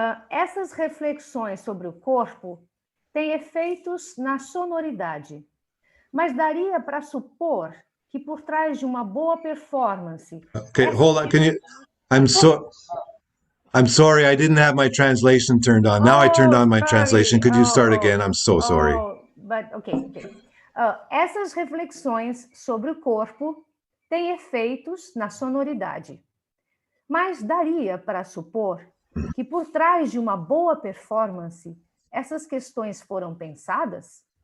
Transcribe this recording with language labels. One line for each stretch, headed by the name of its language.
Portuguese: Essas reflexões sobre o corpo têm efeitos na sonoridade, mas daria para supor que por trás de uma boa performance...
English: Okay, hold on. I'm sorry, I didn't have my translation turned on. Now I turned on my translation. Could you start again? I'm so sorry. Okay.
Portuguese: Essas reflexões sobre o corpo têm efeitos na sonoridade, mas daria para supor que por trás de uma boa performance essas questões foram pensadas?